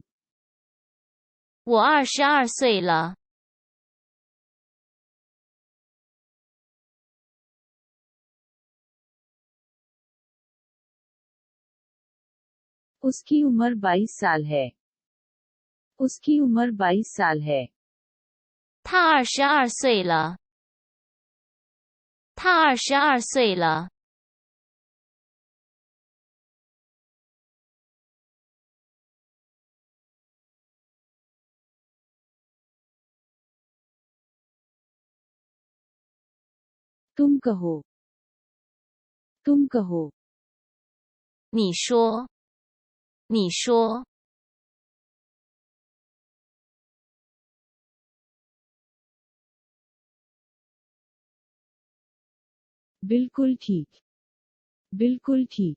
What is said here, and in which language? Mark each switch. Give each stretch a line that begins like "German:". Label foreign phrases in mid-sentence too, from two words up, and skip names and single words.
Chinese: 我22岁了。
Hindi: उसकी उम्र 22 साल है। उसकी उम्र 22 साल है।
Chinese: 他22岁了。他22岁了。
Hindi: तुम कहो। तुम कहो।
Chinese: 你说。你说。
Hindi: बिल्कुल ठीक। बिल्कुल ठीक।